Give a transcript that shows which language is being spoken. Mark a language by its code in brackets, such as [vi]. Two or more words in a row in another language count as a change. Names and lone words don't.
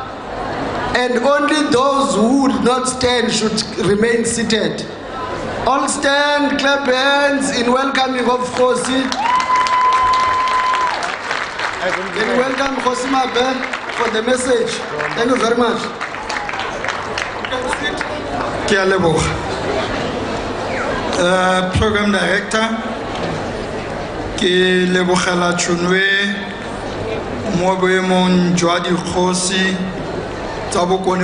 [en] And only those who would not stand should remain seated. All stand, clap hands in welcoming of Khosi. And welcome Mabuza for the message. Thank you very much. [tn] Ke a leboga. [en] Program Director, [tn] ke lebogela tšhono mo boemong jwa dikgosi tsa bokone